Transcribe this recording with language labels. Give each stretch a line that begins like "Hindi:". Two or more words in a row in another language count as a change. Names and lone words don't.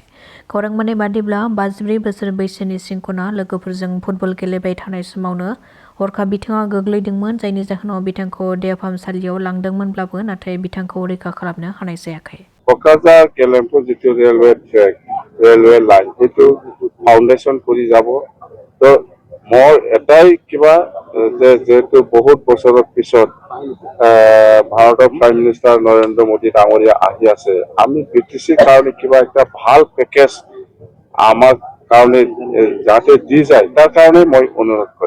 Bodo: खौरां मोननाय बादिब्ला 54 बोसोर बैसोनि सिंखना लोगोफोरजों फुटबल गेलेबाय थानाय समावनो हरखाब बिथाङा गोग्लैदोंमोन जायनि जाहोनाव बिथांखौ देहा फाहामसालियाव लांदोंमोनब्लाबो नाथाय बिथांखौ रैखा खालामनो हानाय जायाखै। क'क्राझार गेलेमफु जितु रेलवे ट्रेक रेलवे लाइन जितु फाउन्डेशन
Assamese: কৰি যাব তো মোৰ এটাই কিবা যেহেতু বহুত বছৰৰ পিছত ভাৰতৰ
English: prime minister
Assamese: নৰেন্দ্ৰ মোদী ডাঙৰীয়া আহি আছে আমি বিটিচিৰ কাৰণে কিবা একটা ভাল পেকেজ আমাৰ কাৰণে যাতে দি যায় তাৰ কাৰণে মই অনুৰোধ কৰিম।